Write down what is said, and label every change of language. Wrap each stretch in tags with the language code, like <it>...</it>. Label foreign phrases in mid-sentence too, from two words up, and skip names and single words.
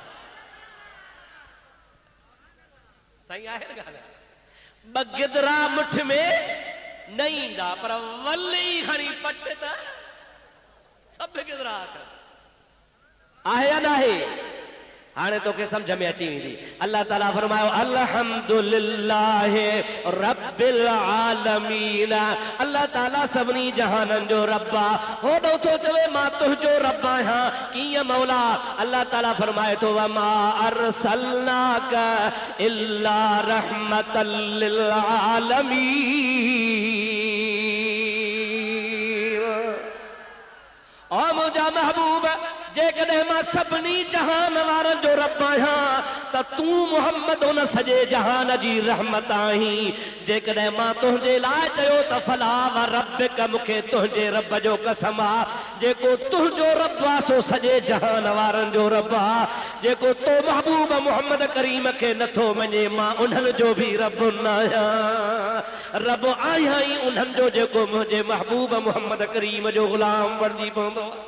<sd>सही आहे न ॻाल्हि? ॿ गिदरा मुठ में न ईंदा, पर वली खणी पट त सभु गिदरा हथ आहे या न आहे? हाणे तोखे समझ में अची वेंदी। अल्लाह ताला फरमायो</sd> <ar>الحمد لله رب العالمين,</ar> <sd>अल्लाह ताला सभिनी जहाननि जो रब आ। होॾो थो चवे मां तुंहिंजो रब आहियां, कीअं मौला?</sd> <ar>अल्लाह ताला फरमाए थो وما أرسلناك إلا رحمة للعالمين.</ar> <sd>ओ मुंहिंजा महबूब, जेकॾहिं मां सभिनी जहान वारनि जो रब आहियां त तूं मुहम्मद उन सॼे जहान जी रहमत आहीं। जेकॾहिं मां तुंहिंजे लाइ चयो त</sd> <ar>فلا وربك,</ar> <sd>मूंखे तुंहिंजे रब जो कसम आ, जेको तुंहिंजो रब आ सो सॼे जहान वारनि जो रब आ। जेको तो महबूब मुहम्मद करीम खे नथो मञे, मां उन्हनि जो बि रब न आहियां, रब आहियां ई उन्हनि जो जेको मुंहिंजे महबूब मुहम्मद करीम जो गुलाम बणिजी पवंदो।</sd>